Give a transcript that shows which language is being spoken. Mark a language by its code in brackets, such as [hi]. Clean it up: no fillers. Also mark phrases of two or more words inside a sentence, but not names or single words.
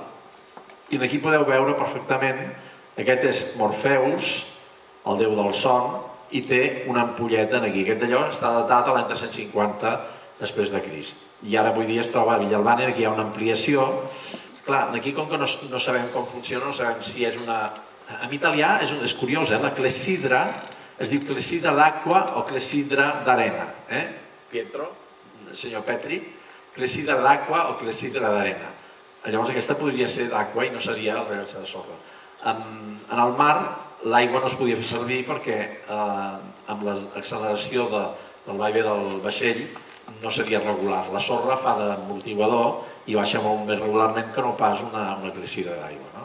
[ca] I d'aquí podeu veure perfectament, aquest és Morpheus, el déu del son, i té una ampolleta aquí. Aquest d'allò està datat a l'any 350 després de Crist. I ara avui dia es troba a Villalbana, aquí hi ha una ampliació. Clar, aquí com que no sabem com funciona, no sabem si és una... En italià és curiós, la clessidra es diu [it] clessidra d'acqua o clessidra d'arena. Pietro, senyor Petri, clessidra d'acqua o clessidra d'arena. [ca] Llavors aquesta podria ser d'acqua i no seria el rellotge de sorra. En el mar l'aigua no es podia fer servir perquè amb l'acceleració del vaivé del vaixell no seria regular. La sorra fa d'amortiguador i baixa molt més regularment que no pas una clessidra d'aigua.